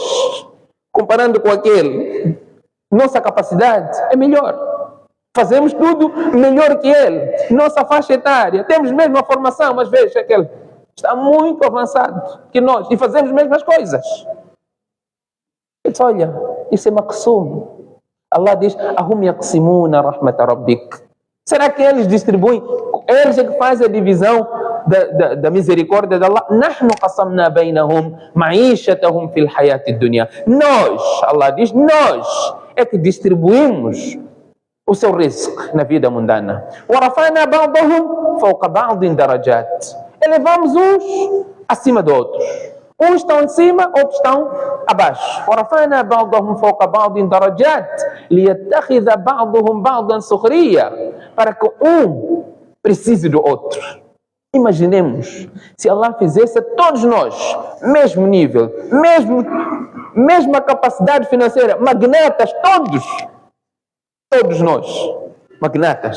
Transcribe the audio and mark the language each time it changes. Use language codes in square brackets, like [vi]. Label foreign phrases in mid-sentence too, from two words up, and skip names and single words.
[pt] comparando com aquele, nossa capacidade é melhor. Fazemos tudo melhor que ele. Nossa faixa etária, temos mesmo a formação, mas veja, aquele está muito avançado que nós e fazemos as mesmas coisas. Ele diz: olha, isso é maqsum. [ar] Allah diz: أهم يقسمون رحمة ربك. [pt] Será que eles distribuem? Eles é que fazem a divisão da misericórdia de Allah. [ar] نحن قسمنا بينهم معيشتهم في الحياة الدنيا. [pt] Nós, Allah diz, nós é que distribuímos o seu risco na vida mundana. [ar] ورفعنا بعضهم فوق بعض درجات. [pt] Elevamos uns acima de outros. Uns estão em cima, outros estão abaixo. [ar] ورفعنا بعضهم فوق بعض درجات ليتخذ بعضهم بعضا سخريا. [pt] Para que um precise do outro. Imaginemos se Allah fizesse a todos nós, mesmo nível, mesma capacidade financeira, magnatas, todos nós, magnatas.